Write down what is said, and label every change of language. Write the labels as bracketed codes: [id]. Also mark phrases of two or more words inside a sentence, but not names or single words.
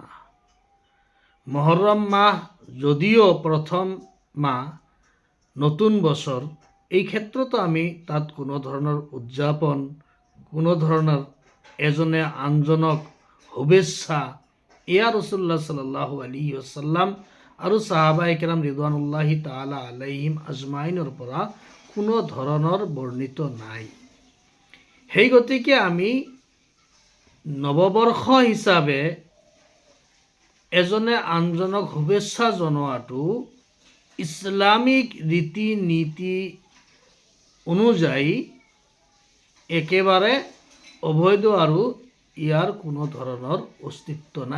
[as] মহৰম মাহ যদিও প্ৰথম মাহ, নতুন বছৰ, এই ক্ষেত্ৰতো আমি তাত কোনো ধৰণৰ উদযাপন, কোনো ধৰণৰ এজনে আনজনক শুভেচ্ছা, এয়া [ar] رسول الله صلى الله عليه وسلم [as] আৰু [ur] صحابۂ کرام [ar] رضوان الله تعالى عليهم أجمعين [as] পৰা কোনো ধৰণৰ বৰ্ণিত নাই। সেই গতিকে আমি নৱবৰ্ষ হিচাপে এজনে আনজনক শুভেচ্ছা জনোৱাটো ইছলামিক ৰীতি নীতি অনুযায়ী একেবাৰে অবৈধ আৰু ইয়াৰ কোনো ধৰণৰ অস্তিত্ব নাই।